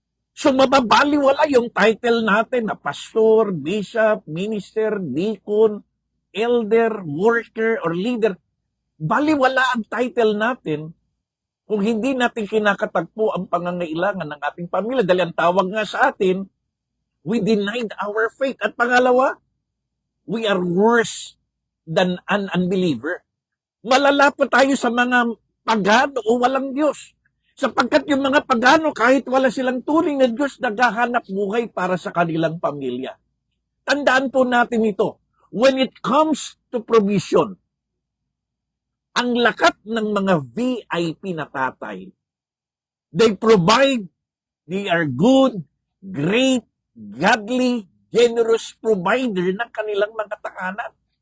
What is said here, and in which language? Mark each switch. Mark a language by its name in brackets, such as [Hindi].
[Filipino] So mababaliwala yung title natin na pastor, bishop, minister, deacon, elder, worker, or leader. Baliwala ang title natin kung hindi natin kinakatagpo ang pangangailangan ng ating pamilya. Dahil ang tawag nga sa atin [English] We denied our faith. [Filipino] At pangalawa, [English] we are worse than an unbeliever. [Filipino] Malala pa tayo sa mga pagano o walang Diyos. Sapagkat yung mga pagano, kahit wala silang turing na Diyos, naghahanap buhay para sa kanilang pamilya. Tandaan po natin ito. [English] When it comes to provision, [Filipino] ang lakat ng mga VIP na tatay, [English] they provide, they are good, great, godly, generous provider [Filipino] ng kanilang mga tahanan.